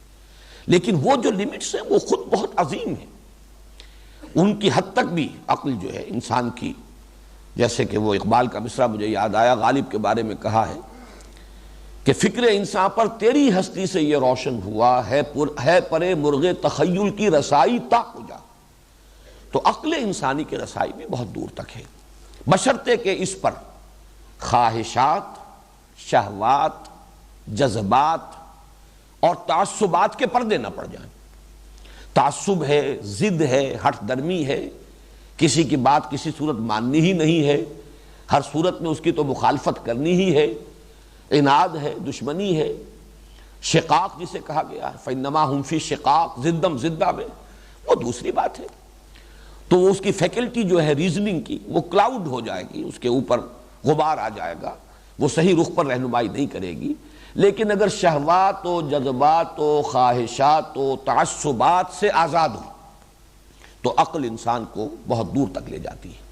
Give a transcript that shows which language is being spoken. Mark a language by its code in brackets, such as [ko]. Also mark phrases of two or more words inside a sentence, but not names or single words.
[ur] لیکن وہ جو لمٹس ہیں وہ خود بہت عظیم ہیں، ان کی حد تک بھی عقل جو ہے انسان کی، جیسے کہ وہ اقبال کا مصرع مجھے یاد آیا، غالب کے بارے میں کہا ہے کہ فکر انسان پر تیری ہستی سے یہ روشن ہوا ہے پرے مرغ تخیل کی رسائی تا کجا۔ تو عقل انسانی کی رسائی بھی بہت دور تک ہے، بشرطے کہ اس پر خواہشات، شہوات، جذبات اور تعصبات کے پردے نہ پڑ جائیں۔ تعصب ہے، ضد ہے، ہٹ درمی ہے، کسی کی بات کسی صورت ماننی ہی نہیں ہے، ہر صورت میں اس کی تو مخالفت کرنی ہی ہے، عناد ہے، دشمنی ہے، شقاق جسے کہا گیا ہے، [ar] فَإِنَّمَا هُمْ فِي شِقَاقٍ، زِدَّمْ زِدَّا [ur] میں، وہ دوسری بات ہے۔ تو اس کی فیکلٹی جو ہے ریزننگ کی وہ کلاؤڈ ہو جائے گی، اس کے اوپر غبار آ جائے گا، وہ صحیح رخ پر رہنمائی نہیں کرے گی۔ لیکن اگر شہوات و جذبات و خواہشات و تعصبات سے آزاد ہو تو عقل انسان کو بہت دور تک لے جاتی ہے۔